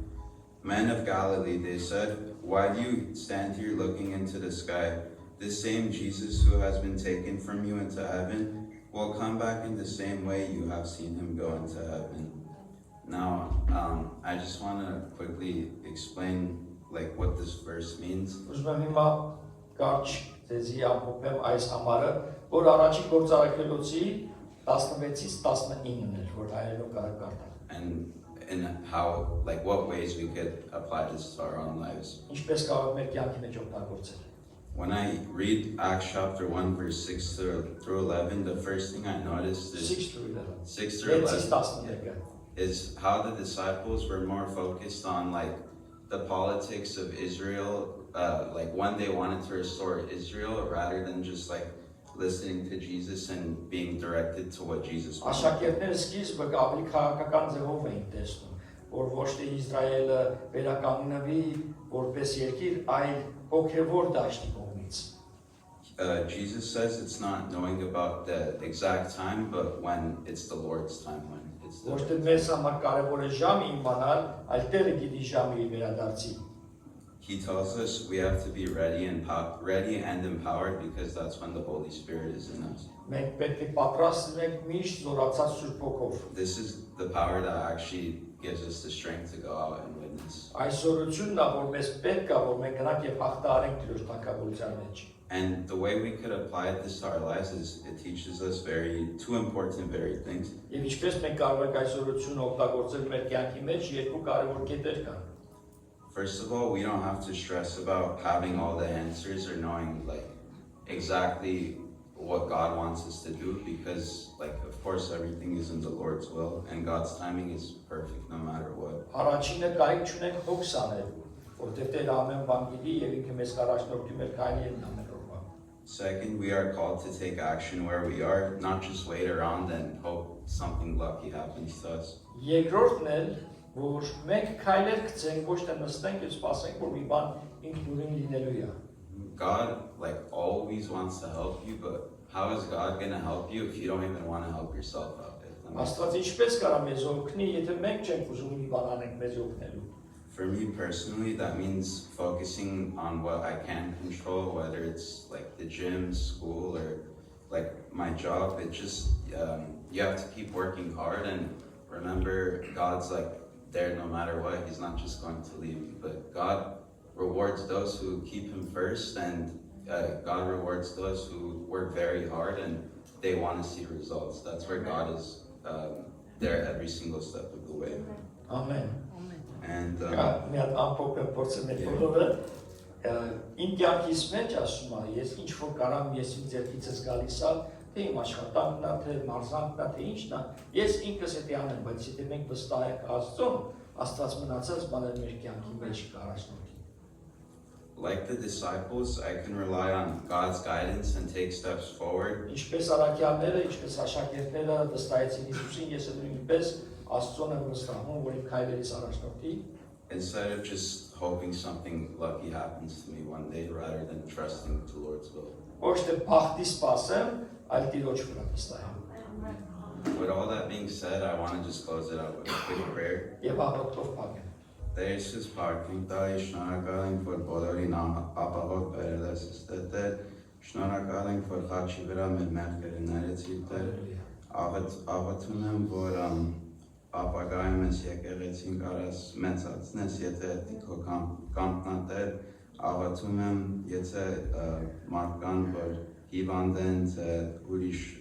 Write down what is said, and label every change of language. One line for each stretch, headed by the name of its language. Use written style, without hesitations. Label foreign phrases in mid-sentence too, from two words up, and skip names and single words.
English: Men of Galilee, they said, why do you stand here looking into the sky? This same Jesus who has been taken from you into heaven will come back in the same way you have seen him go into heaven. Now, I just want to quickly explain what this verse means.
Armenian: Ուզում եմ հիմա կարճ ձեզի ամփոփեմ այս համարը, որ առաջի գործարակելոցի 16-ից 19-ն էր, որ հայերեն կարող կարդալ։
English: And how, what ways we could apply this to our own lives.
Armenian: Ինչպես կարող մեր կյանքի մեջ օգտագործել։
English: When I read Acts chapter 1 verse 6 through 11, the first thing I noticed is 6 through 11. 6 through 11 11 is how the disciples were more focused on the politics of Israel, when they wanted to restore Israel, rather than just listening to Jesus and being directed to what Jesus wanted.
Armenian: Աշակերտները սկիզբը ավելի քաղաքական ձևով էին տեսնում, որ ոչ թե Իսրայելը վերականգնվի որպես երկիր, այլ հոգևոր դաշտի կողմից։
English: Jesus says it's not knowing about the exact time, but when it's the Lord's time, when it's the
Armenian: Ոչ թե մեզ համար կարևոր է ժամը իմանալ, այլ Տերը գիտի ժամի վերադարձի։
English: He tells us we have to be ready and empowered, because that's when the Holy Spirit is in us.
Armenian: Մենք պետք է պատրաստ լինենք միշտ զորացած Սուրբ Հոգով։
English: This is the power that actually gives us the strength to go out and witness.
Armenian: Այս զորությունն է, որ մեզ պետք է, որ մենք գնանք եւ հաղթահարենք Տիրոջ թագավորության մեջ։
English: And the way we could apply this to our lives is it teaches us two important very things.
Armenian: Եվ ինչպես մենք կարող ենք այս զորությունը օգտագործել մեր կյանքի մեջ, երկու կարևոր կետեր կան։
English: First of all, we don't have to stress about having all the answers or knowing like exactly what God wants us to do because of course everything is in the Lord's will and God's timing is perfect no matter what.
Armenian: Առաջինը կարիք չունենք հոգս անելու, որովհետև Տերը ամեն բան գիտի եւ ինքը մեզ առաջնորդի մեր քայլերն ամեն օրվա։
English: Second, we are called to take action where we are, not just wait around and hope something lucky happens to us.
Armenian: Երկրորդն էլ, որ մենք քայլեր գցենք, ոչ թե նստենք եւ սպասենք, որ մի բան ինքնուրույն լինելու է։
English: God always wants to help you, but how is God going to help you if you don't even want to help yourself out?
Armenian: Աստված ինչպես կարա մեզ օգնի, եթե մենք չենք ուզում մի բան անենք մեզ օգնելու։
English: For me personally, that means focusing on what I can control, whether it's the gym, school, or my job. It just, you have to keep working hard and remember God's there no matter what. He's not just going to leave you, but God rewards those who keep him first and God rewards those who work very hard and they want to see results. That's where God is there every single step of the way. Amen. And
Armenian: մի հատ ամփոփ փորձեմ այդ բոլորը իմ կյանքիս մեջ ասում եմ ես ինչ որ կարամ ես իմ ձեռքիցս գալիս ա թե իմ աշխատանքն ա թե մարզանքն ա թե ինչն ա ես ինքս էդի անեմ բայց եթե մենք վստահ ենք Աստծուն Աստված մնացած բաներ մեր կյանքի մեջ կառաջնորդի
English: like the disciples, I can rely on God's guidance and take steps forward.
Armenian: Ինչպես առաքյալները, ինչպես աշակերտները վստահեցին Հիսուսին, ես էլ նույնպես Աստծուն եմ վստահում, որ իմ քայլերից առաջնորդի
English: instead of just hoping something lucky happens to me one day rather than trusting the Lord's will.
Armenian: Ոչ թե բախտի սպասեմ, այլ Տիրոջ վրա վստահեմ։
English: With all that being said, I want to just close it out with a quick prayer.
Armenian: Եվ աղոթքով փակեմ։ Տերս փառքին տալի շնորհակալ ենք որ բոլորին ապահով բերել ես ստեղ շնորհակալ ենք որ խաչի վրա մեր մեղքերը ներեցիր Տեր աղոթում եմ որ ապագայում ես եկեղեցին կարաս մեծացնես եթե քո կամքն է Տեր աղոթում եմ եթե մարդկան որ հիվանդ են թե ուրիշ